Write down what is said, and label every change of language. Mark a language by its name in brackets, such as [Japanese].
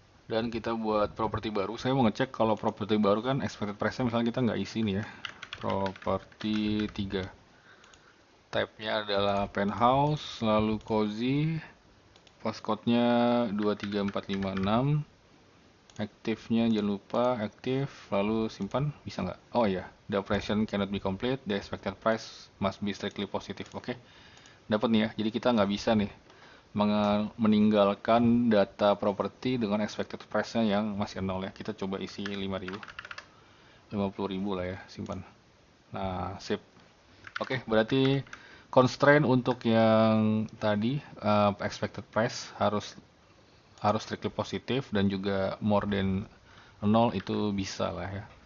[Indonesian] Dan kita buat properti baru. Saya mau ngecek kalau properti baru kan expected price-nya misalnya kita nggak isi nih ya. Properti 3. Type-nya adalah penthouse, lalu cozy, postcode-nya 23456. Aktifnya jangan lupa aktif, lalu simpan, bisa nggak? Oh iya, [English] the operation cannot be complete, the expected price must be strictly positive. [Indonesian] Oke, dapat nih ya. Jadi kita nggak bisa nih meninggalkan data properti dengan expected price-nya yang masih nol ya. Kita coba isi 5.000, 50.000 lah ya, simpan. Nah, sip. Oke, berarti constraint untuk yang tadi expected price harus strictly positif dan juga more than 0 itu bisa lah ya.